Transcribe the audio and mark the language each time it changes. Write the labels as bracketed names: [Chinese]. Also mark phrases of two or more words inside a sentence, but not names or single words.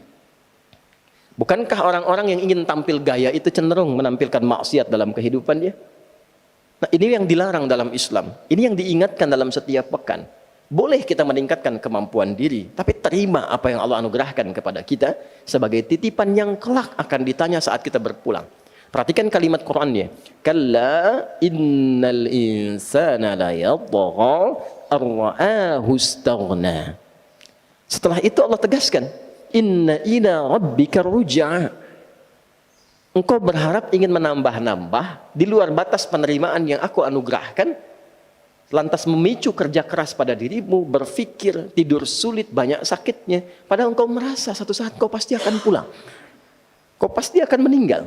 [Indonesian] Bukankah orang-orang yang ingin tampil gaya itu cenderung menampilkan maksiat dalam kehidupannya? Nah, ini yang dilarang dalam Islam. Ini yang diingatkan dalam setiap pekan. Boleh kita meningkatkan kemampuan diri, tapi terima apa yang Allah anugerahkan kepada kita sebagai titipan yang kelak akan ditanya saat kita berpulang. Perhatikan kalimat Qur'annya. [Arabic] كلا إن الإنسان ليطغى أن رآه استغنى. [Indonesian] Setelah itu Allah tegaskan, [Arabic] إن إلى ربك الرجعى. [Indonesian] Engkau berharap ingin menambah-nambah di luar batas penerimaan yang aku anugerahkan, lantas memicu kerja keras pada dirimu, berpikir, tidur sulit, banyak sakitnya, padahal engkau merasa satu saat kau pasti akan pulang, kau pasti akan meninggal.